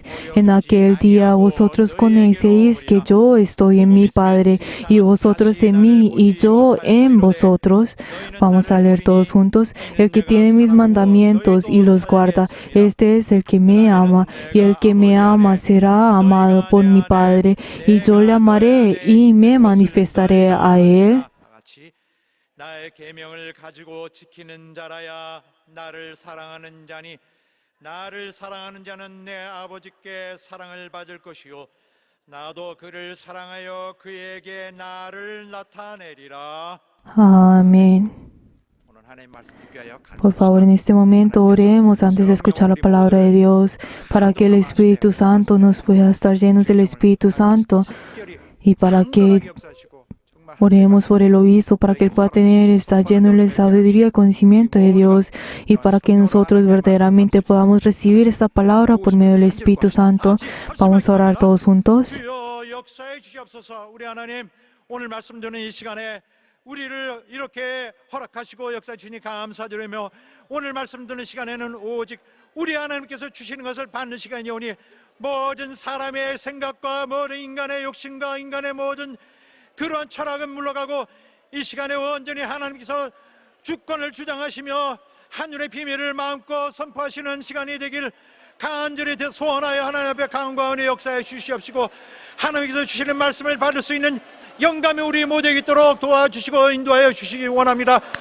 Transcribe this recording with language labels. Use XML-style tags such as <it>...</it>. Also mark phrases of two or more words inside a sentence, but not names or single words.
<es>En aquel día vosotros conocéis que yo estoy en mi Padre, y vosotros en mí, y yo en vosotros. Vamos a leer todos juntos. El que tiene mis mandamientos y los guarda, este es el que me ama, y el que me ama será amado por mi Padre, y yo le amaré y me manifestaré a él.</es> <ko>나의 계명을 가지고 지키는 자라야 나를 사랑하는 자니 나를 사랑하는 자는 내 아버지께 사랑을 받을 것이요 나도 그를 사랑하여 그에게 나를 나타내리라.</ko> <es>Amén. Por favor, en este momento oremos antes de escuchar la palabra de Dios, para que el Espíritu Santo nos pueda estar llenos del Espíritu Santo, y para que oremos por el obispo, para que él pueda estar lleno de sabiduría y conocimiento de Dios, y para que nosotros verdaderamente podamos recibir esta palabra por medio del Espíritu Santo. Vamos a orar todos juntos.</es> <ko>우리를 이렇게 허락하시고 역사해 주시니 감사드리며 오늘 말씀 듣는 시간에는 오직 우리 하나님께서 주시는 것을 받는 시간이 오니 모든 사람의 생각과 모든 인간의 욕심과 인간의 모든 그러한 철학은 물러가고 이 시간에 온전히 하나님께서 주권을 주장하시며 하늘의 비밀을 마음껏 선포하시는 시간이 되길 간절히 소원하여 하나님 앞에 강과 은혜 역사해 주시옵시고 하나님께서 주시는 말씀을 받을 수 있는 영감이 우리 모두에게 있도록 도와주시고 인도하여 주시기 원합니다.</ko>